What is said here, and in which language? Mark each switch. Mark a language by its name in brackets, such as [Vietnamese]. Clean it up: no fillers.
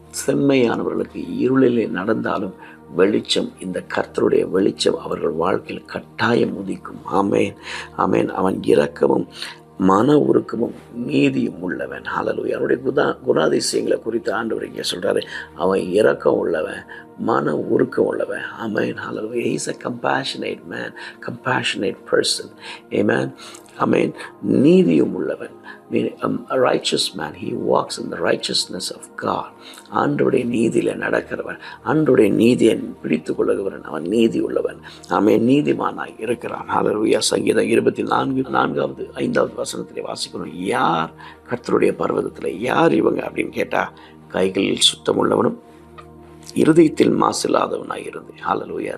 [Tamil] செம்மையானவர்களுக்கு இருளிலே நடந்தாலும் வெளிச்சம், இந்த கர்த்தருடைய வெளிச்சம் அவர்கள் வாழ்க்கையில் கட்டாயம் உதிக்கும். ஆமென். ஆமென். அவன் இரக்கமும் மன உருக்கமும் நீதியும் உள்ளவன். ஹல்லேலூயா. அவருடைய குணாதிசயங்களை குறித்து ஆண்டவர் இங்கே சொல்றாரு, அவன் இரக்கம் உள்ளவன், மன உருக்கம் உள்ளவன். ஆமென். ஹல்லேலூயா. [English] He is a compassionate man, compassionate person. Amen. ஆமென். [Tamil] நீதியும் உள்ளவன், [English] a righteous man, he walks in the righteousness of God. [Tamil] ஆண்டவருடைய நீதியில நடக்கிறவன், ஆண்டவருடைய நீதியை பிடித்து கொள்ளுகிறவன், அவன் நீதி உள்ளவன். ஆமென். நீதிமானாய் இருக்கிறான். ஹல்லேலூயா. சங்கீதம் 24வது 5வது வசனத்திலே வாசிக்கிறோம், யார் கர்த்தருடைய பர்வதத்தில் யார் இவங்க அப்படின்னு கேட்டா, கைகளில் சுத்தமுள்ளவனும் இருதயத்தில் மாசில்லாதவனாய் இருந்து. ஹல்லேலூயா.